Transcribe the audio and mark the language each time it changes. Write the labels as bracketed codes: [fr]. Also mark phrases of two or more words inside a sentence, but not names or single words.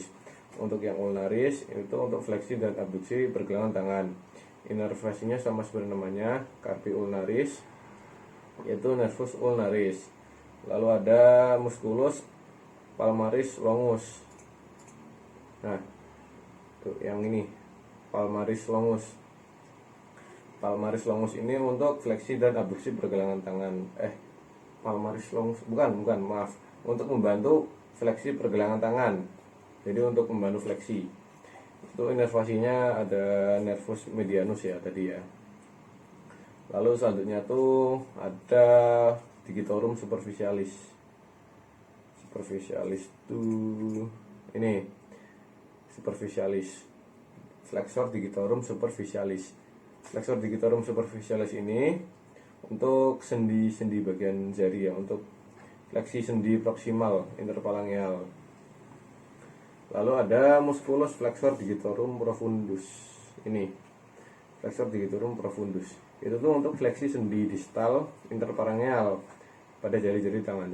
[id] Untuk yang ulnaris itu untuk fleksi dan abduksi pergelangan tangan. Inervasinya sama seperti namanya, [la] carpi ulnaris, [id] yaitu [la] nervus ulnaris. [id] Lalu ada [la] musculus palmaris longus. [id] Nah, tuh yang ini [la] palmaris longus. Palmaris longus [id] ini untuk fleksi dan abduksi pergelangan tangan. [la] Palmaris longus [id] maaf, untuk membantu fleksi pergelangan tangan. Jadi untuk membantu fleksi. Itu inervasinya ada [la] nervus medianus [id] ya tadi ya. Lalu selanjutnya tuh ada [la] digitorum superficialis. Superficialis [id] tuh ini [la] superficialis, flexor digitorum superficialis. Flexor digitorum superficialis [id] ini untuk sendi-sendi bagian jari ya, untuk fleksi sendi proksimal interphalangeal. Lalu ada [la] musculus flexor digitorum profundus. Ini flexor digitorum profundus. [id] Itu tuh untuk fleksi sendi distal interphalangeal pada jari-jari tangan.